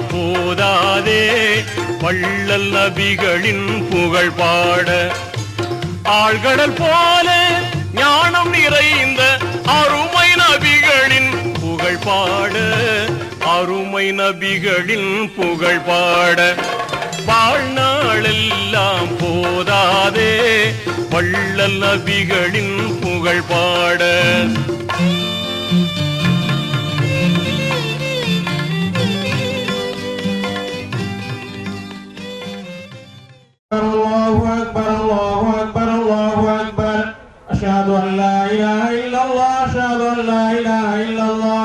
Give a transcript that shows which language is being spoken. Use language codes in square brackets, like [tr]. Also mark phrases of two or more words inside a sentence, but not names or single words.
[ta] போதாதே வள்ளல் நபிகளின் புகழ் பாட, ஆழ்கடல் போல ஞானம் நிறைந்த அருமை நபிகளின் புகழ் பாட, அருமை நபிகளின் புகழ் பாட, வாழ்நாளெல்லாம் போதாதே வள்ளல் நபிகளின் புகழ் பாட. [ar] الله أكبر، الله أكبر، الله أكبر. أشهد أن لا إله إلا الله، أشهد أن لا إله إلا الله.